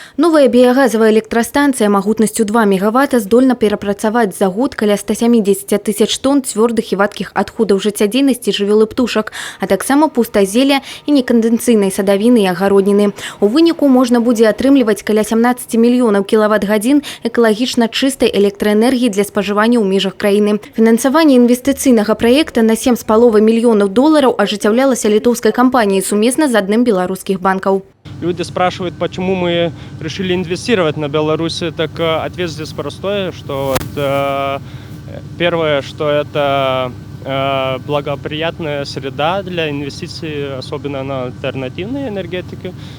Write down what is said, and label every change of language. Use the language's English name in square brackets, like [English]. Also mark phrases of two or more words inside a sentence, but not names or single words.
[Russian] Новая биогазовая электростанция [Belarusian] магутнасцю 2 мегаватта здольна перапрацаваць за год каля 170 тысяч тонн цвёрдых і вадкіх адходаў жыццядзейнасці жывёл і птушак, а таксама пустазелля і некандэнсацыйнай садавіны і агародніны. У выніку можна будзе атрымліваць каля 17 мільёнаў кілават-гадзін экалагічна чыстай электраэнергіі для спажывання ў межах краіны. Фінансаванне інвестыцыйнага праекта на 7,5 мільёнаў долараў ажыццяўлялася літоўскай кампаніяй сумесна з адным беларускіх банкаў. [Russian] Люди спрашивают, почему мы решили инвестировать на Беларуси. Так ответ здесь простой, что первое, что это благоприятная среда для инвестиций, особенно на альтернативные энергетики.